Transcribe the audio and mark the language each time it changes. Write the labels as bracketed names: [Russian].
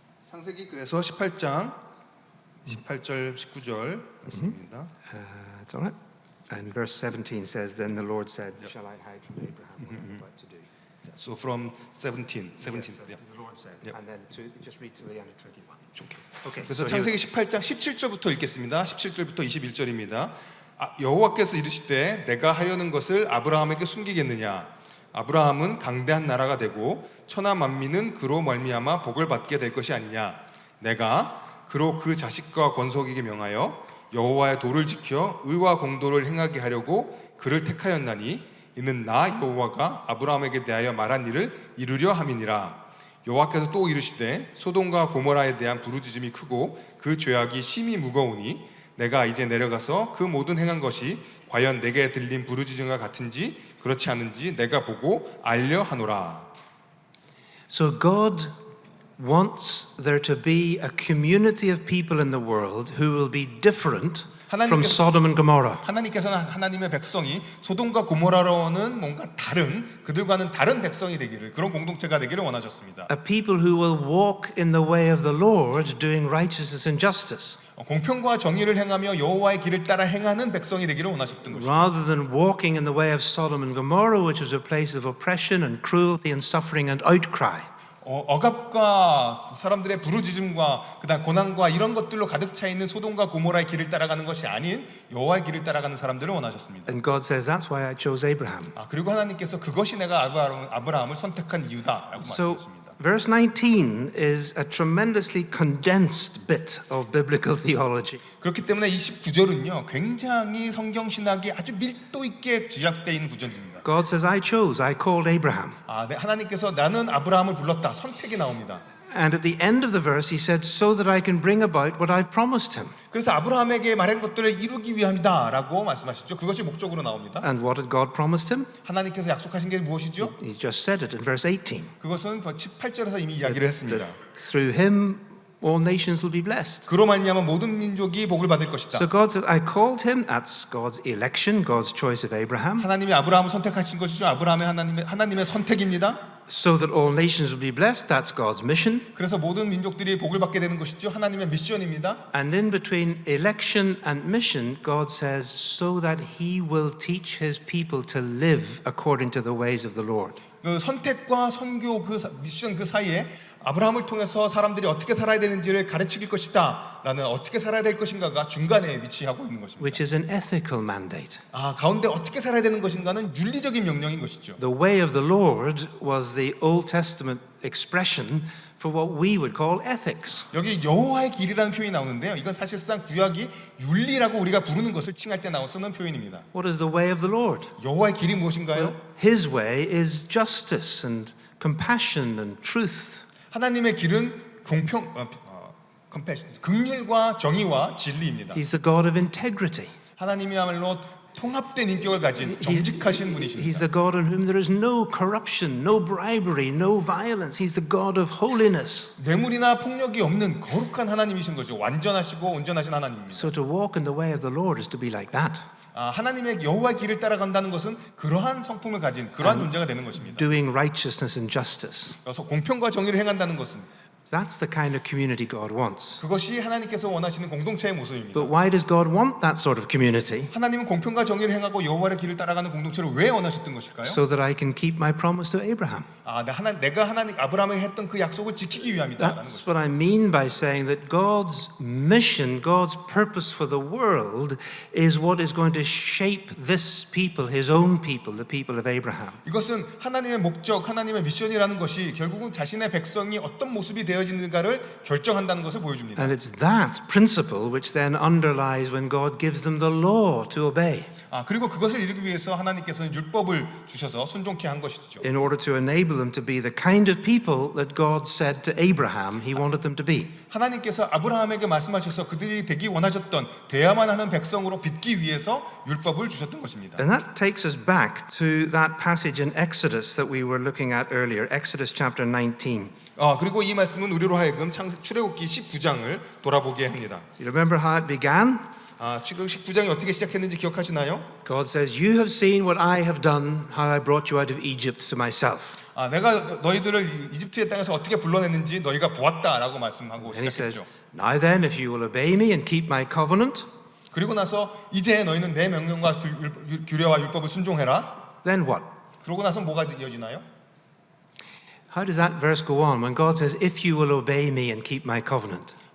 [Korean] 창세기 그래서 18장 18절 19절 말씀입니다. [English] It's all right. And verse 17 says, "Then the Lord said, Shall I hide from Abraham what I'm about to do?" So from 17. Yes, yeah. the Lord said, Yep. and then just read to the end of 21. Okay. [Korean] 그래서 [English] so [Korean] 창세기 18장 17절부터 읽겠습니다. 17절부터 21절입니다. 여호와께서 이르시되 내가 하려는 것을 아브라함에게 숨기겠느냐? 아브라함은 강대한 나라가 되고 천하 만민은 그로 말미암아 복을 받게 될 것이 아니냐? 내가 그로 그 자식과 권속에게 명하여 여호와의 도를 지켜 의와 공도를 행하게 하려고 그를 택하였나니 이는 나 여호와가 아브라함에게 대하여 말한 일을 이루려 함이니라. 여호와께서 또 이르시되 소돔과 고모라에 대한 부르짖음이 크고 그 죄악이 심히 무거우니 내가 이제 내려가서 그 모든 행한 것이 과연 내게 들린 부르짖음과 같은지 그렇지 않은지 내가 보고 알려 하노라. [English] So God wants there to be a community of people in the world who will be different from Sodom and Gomorrah. [Korean] 하나님께서는 하나님의 백성이 소돔과 고모라로는 뭔가 다른 그들과는 다른 백성이 되기를 그런 공동체가 되기를 원하셨습니다. [English] A people who will walk in the way of the Lord, doing righteousness and justice. [Korean] 공평과 정의를 행하며 여호와의 길을 따라 행하는 백성이 되기를 원하셨던 것이죠. [English] Rather than walking in the way of Sodom and Gomorrah, which was a place of oppression and cruelty and suffering and outcry. [Korean] 억압과 사람들의 부르짖음과 그다음 고난과 이런 것들로 가득 차 있는 소돔과 고모라의 길을 따라가는 것이 아닌 여호와의 길을 따라가는 사람들을 원하셨습니다. [English] And God says that's why I chose Abraham. [Korean] 그리고 하나님께서 그것이 내가 아브라함을 선택한 이유다라고 [English] So [Korean] 말씀하십니다. [English] verse 19 is a tremendously condensed bit of biblical theology. [Korean] 그렇기 때문에 29절은요. 굉장히 성경 신학이 아주 밀도 있게 집약되어 있는 구절입니다. [English] God says, I chose, I called Abraham. [Korean] 네, 하나님께서 나는 아브라함을 불렀다. 선택이 나옵니다. [English] And at the end of the verse, he said, so that I can bring about what I promised him. [Korean] 그래서 아브라함에게 말한 것들을 이루기 위함이다라고 말씀하시죠. 그것이 목적으로 나옵니다. [English] And what did God promise him? [Korean] 하나님께서 약속하신 게 무엇이죠? [English] He just said it in verse 18. [Korean] 그것은 18절에서 이미 이야기를 했습니다. [English] Through him, all nations will be blessed. [Korean] 그로 말미암아 모든 민족이 복을 받을 것이다. [English] So God says, I called him. That's God's election, God's choice of Abraham. [Korean] 하나님이 아브라함을 선택하신 것이죠. 하나님의 선택입니다. [English] So that all nations will be blessed. That's God's mission. [Korean] 그래서 모든 민족들이 복을 받게 되는 것이죠. 하나님의 미션입니다. [English] And in between election and mission, God says, so that he will teach his people to live according to the ways of the Lord. [Korean] 그 선택과 선교 그 미션 그 사이에 아브라함을 통해서 사람들이 어떻게 살아야 되는지를 가르칠 것이다 라는 어떻게 살아야 될 것인가가 중간에 위치하고 있는 것입니다. [English] Which is an ethical mandate. [Korean] 가운데 어떻게 살아야 되는 것인가는 윤리적인 명령인 것이죠. [English] The way of the Lord was the Old Testament expression for what we would call ethics. [Korean] 여기 여호와의 길이라는 표현이 나오는데요. 이건 사실상 구약이 윤리라고 우리가 부르는 것을 칭할 때 쓰는 표현입니다. [English] What is the way of the Lord? [Korean] 여호와의 길이 무엇인가요? [English] His way is justice and compassion and truth. [Korean] 하나님의 길은 긍휼과 정의와 진리입니다. [English] He's the God of integrity. [Korean] 하나님이야말로 통합된 인격을 가진 정직하신 [English] He's [Korean] 분이십니다. [English] the God in whom there is no corruption, no bribery, no violence. He's the God of holiness. [Korean] 뇌물이나 폭력이 없는 거룩한 하나님이신 거죠. 완전하시고 온전하신 하나님입니다. [English] So to walk in the way of the Lord is to be like that, [Korean] 하나님의 여호와의 길을 따라간다는 것은 그러한 성품을 가진 그러한 존재가 되는 것입니다. [English] doing righteousness and justice. [Korean] 그래서 공평과 정의를 행한다는 것은 [English] That's the kind of community God wants. [Korean] 그것이 하나님께서 원하시는 공동체의 모습입니다. [English] But why does God want that sort of community? [Korean] 하나님은 공평과 정의를 행하고 여호와의 길을 따라가는 공동체를 왜 원하셨던 것일까요? [English] So that I can keep my promise to Abraham. [Korean] 내가 하나님 아브라함에게 했던 그 약속을 지키기 위함이다라는 [English] That's [Korean] 것입니다. [English] what I mean by saying that God's mission, God's purpose for the world is what is going to shape this people, his own people, the people of Abraham. [Korean] 이것은 하나님의 목적, 하나님의 미션이라는 것이 결국은 자신의 백성이 어떤 모습이 되어지는가를 결정한다는 것을 보여줍니다. [English] And it's that principle which then underlies when God gives them the law to obey. [Korean] 그리고 그것을 이루기 위해서 하나님께서는 율법을 주셔서 순종케 한 것이죠. [English] In order to enable them to be the kind of people that God said to Abraham he wanted them to be. [Korean] 하나님께서 아브라함에게 말씀하셔서 그들이 되기 원하셨던 돼야만 하는 백성으로 빚기 위해서 율법을 주셨던 것입니다. [English] And that takes us back to that passage in Exodus that we were looking at earlier, Exodus chapter 19. [Korean] 그리고 이 말씀은 우리로 하여금 출애굽기 19장을 돌아보게 합니다. [English] You remember how it began? [Korean] 출애굽기 19장이 어떻게 시작했는지 기억하시나요? [English] God says, "You have seen what I have done, how I brought you out of Egypt to myself." [Korean] 내가 너희들을 이집트의 땅에서 어떻게 불러냈는지 너희가 보았다라고 말씀하고 [English] And he says, [Korean] 시작했죠. [English] "Now then, if you will obey me and keep my covenant, [Korean] 그리고 나서 이제 너희는 내 명령과 규례와 율법을 순종해라. [English] then what?" [Korean] 그러고 나서 뭐가 이어지나요? [English] How does that verse go on when God says, "If you will obey me and keep my covenant"?